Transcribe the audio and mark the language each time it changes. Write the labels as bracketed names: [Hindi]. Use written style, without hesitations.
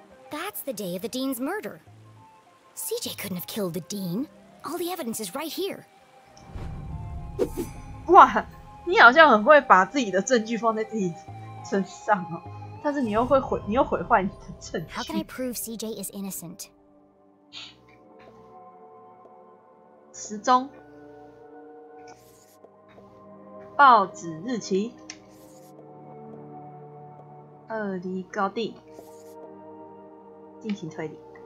[English] That's the day of the Dean's murder. CJ couldn't have killed the Dean. All the evidence is right here. [Chinese] 哇，你好像很会把自己的证据放在自己身上哦，但是你又毁坏你的证据。 [English] How can I prove CJ is innocent? [Chinese] 时钟、报纸日期、二离高地，进行推理。